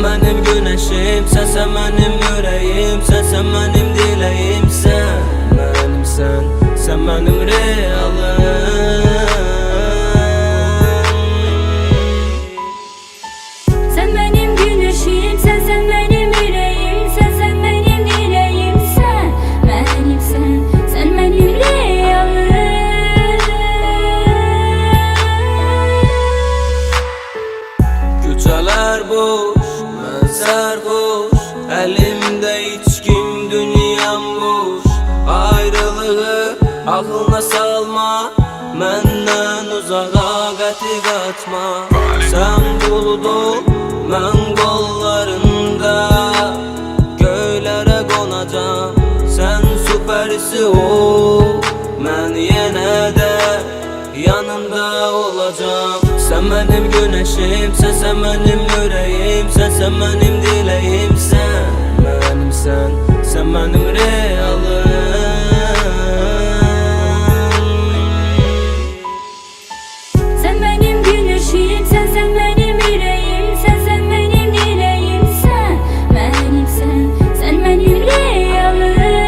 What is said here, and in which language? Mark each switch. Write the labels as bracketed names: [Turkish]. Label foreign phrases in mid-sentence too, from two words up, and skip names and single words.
[Turkish] benim güneşim, sen benim yüreğim, sen benim dileğim, sen benimsen, sen benim realım. Sen benim güneşim, sen benim yüreğim, sen benim dileğim, sen benimsen, sen benim realım. [Azerbaijani] Küçələr boş, mən sərxoş, əlimdə içkim, dünyam boş. Ayrılığı ağlına salma, məndən uzağa qəti qaçma. Sən bulud ol, mən qollarında, göylərə qonacam. Sən süpərisi ol, mən yenə də yanında olacağım. [Turkish] Sen benim güneşim, sen benim yüreğim, sen benim dileğim, sen benimsen, sen benim realım. Sen benim güneşim, sen benim yüreğim, sen benim dileğim, sen benimsen, sen benim realım.